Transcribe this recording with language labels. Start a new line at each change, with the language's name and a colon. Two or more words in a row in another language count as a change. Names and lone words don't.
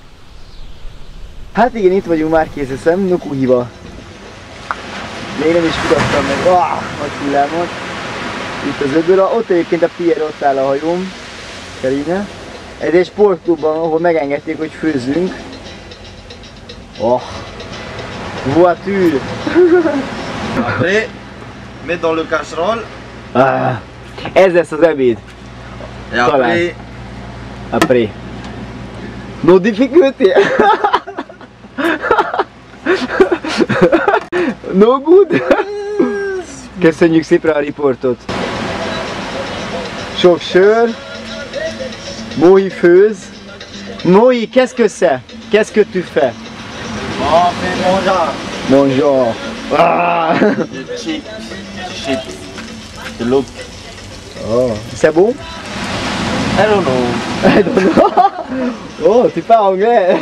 Hungarian: Hát igen, itt vagyunk Marquesesen, Nukuhiva. Még nem is kutattam meg, nagy hullámot. Itt az öböl, ott egyébként a Pierre, ott áll a hajóm, Karine. Ez egy sportklubban, ahol megengedték, hogy főzzünk.
French: Voiture! Après, mets dans le casserole.
Hungarian: Ez lesz az ebéd.
French: Et après, Après.
English: No difficulty? No good?
Hungarian: Köszönjük szépen a riportot. Sok sör. Mohi főz.
French: Mohi, qu'est-ce que c'est? Qu'est-ce que tu fais? on fait manger. Bonjour. De chips. De l'eau. Oh, c'est bon?
English: I don't know. I don't know.
French: Oh, tu parles anglais?